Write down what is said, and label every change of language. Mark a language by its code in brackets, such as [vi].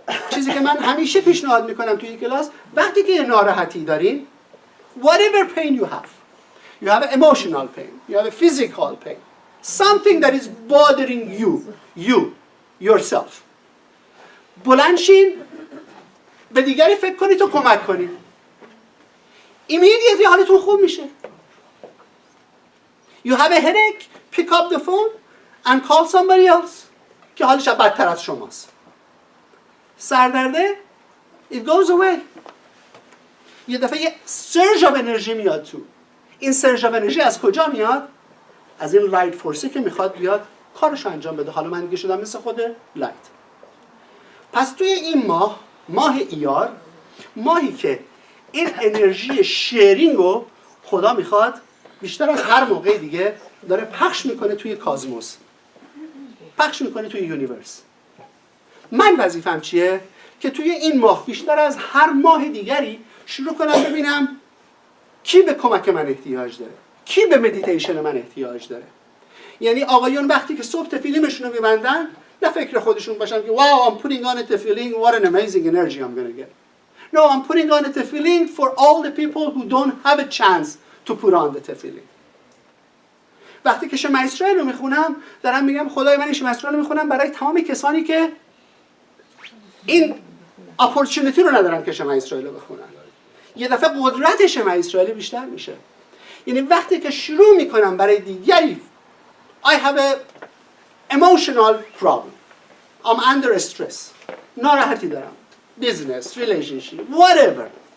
[fa] چیزی که من همیشه پیشنهاد میکنم توی کلاس، وقتی که ناراحتی دارین [en] whatever pain you have emotional pain, you have a physical pain, something that is bothering you yourself، [fa] بلند شین به دیگری فکر کنید و کمک کنید، immediately حالتون خوب میشه. [en] You have a headache, pick up the phone and call somebody else [fa] که حالش بدتر از شماست. سردرده [en] it goes away. [fa] یه دفعه یه [en] surge of energy [fa] میاد تو. این surge of energy از کجا میاد؟ از این [en] light force [fa] که میخواد بیاد کارشو انجام بده. حالا من دیگه شدم مثل خود light. پس توی این ماه ایار، ماهی که این انرژی شیرینگ رو خدا میخواد بیشتر از هر موقع دیگه داره پخش میکنه توی کازموس، پخش میکنه توی یونیورس. من وظیفم چیه؟ که توی این ماه بیشتر از هر ماه دیگری شروع کنم ببینم کی به کمک من احتیاج داره، کی به مدیتیشن من احتیاج داره. یعنی آقایون وقتی که صبح تفیلیمشون رو میبندن نه فکر خودشون باشن که [en] wow I'm putting on a tefillin, what an amazing energy I'm going to get. No, I'm putting on a tefillin for all the people who don't have a chance to put on the tefillin. [fa] وقتی که شمع اسرائیل رو میخونم دارم میگم خدای من این شمع اسرائیل رو میخونم برای تمام کسانی که این اپورتونیتی رو ندارن که شمع اسرائیل رو بخونن. یه دفعه قدرت شمع اسرائیل بیشتر میشه. یعنی وقتی که شروع میکنم برای دیگری [en] I have a emotional problem. I'm under stress. [fa] ناراحتی دارم. [en] Business, relationship, whatever.